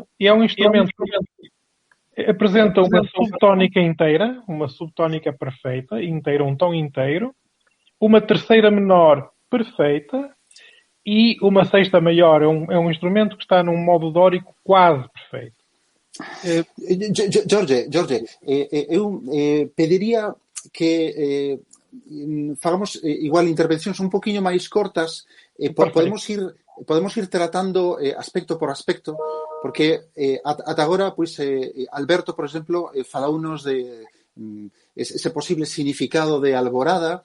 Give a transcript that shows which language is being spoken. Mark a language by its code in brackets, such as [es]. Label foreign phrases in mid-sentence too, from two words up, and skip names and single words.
[pt] E é um instrumento que apresenta uma subtónica inteira, uma subtónica perfeita, inteira, um tom inteiro, uma terceira menor perfeita e uma sexta maior. É um instrumento que está num modo dórico quase perfeito. [gl] Jorge, eu pediría que fagamos igual intervencións un poquinho máis cortas, podemos ir tratando aspecto por aspecto, porque ata agora, pois, Alberto, por exemplo, falounos de ese posible significado de alborada.